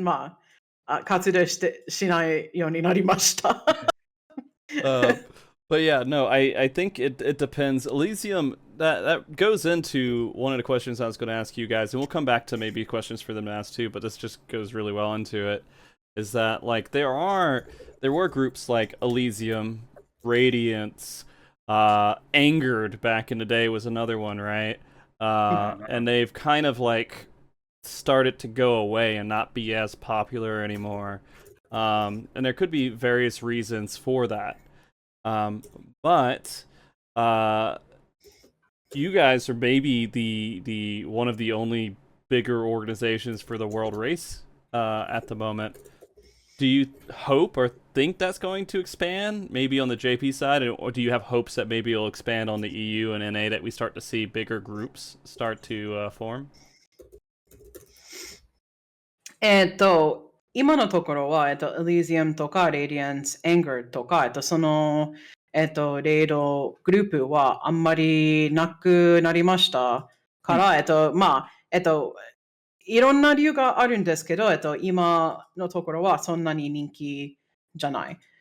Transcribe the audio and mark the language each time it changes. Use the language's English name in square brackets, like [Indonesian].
[Japanese] まあ、活動しないようになりました。 [English] But yeah, no, I think it depends. Elysium, that goes into one of the questions I was going to ask you guys, and we'll come back to maybe questions for them to ask too, but this just goes really well into it, is that like there were groups like Elysium, Radiance, Angered back in the day was another one, right? And they've kind of like started to go away and not be as popular anymore. And there could be various reasons for that. But you guys are maybe the one of the only bigger organizations for the world race at the moment. Do you hope or think that's going to expand, maybe on the JP side, or do you have hopes that maybe it'll expand on the EU and NA, that we start to see bigger groups start to form? [Japanese] 今のところは、Elysium とか Radiance、Anger とか、その、レイドグループはあんまりなくなりましたから、まあ、いろんな理由があるんですけど、今のところはそんなに人気じゃない。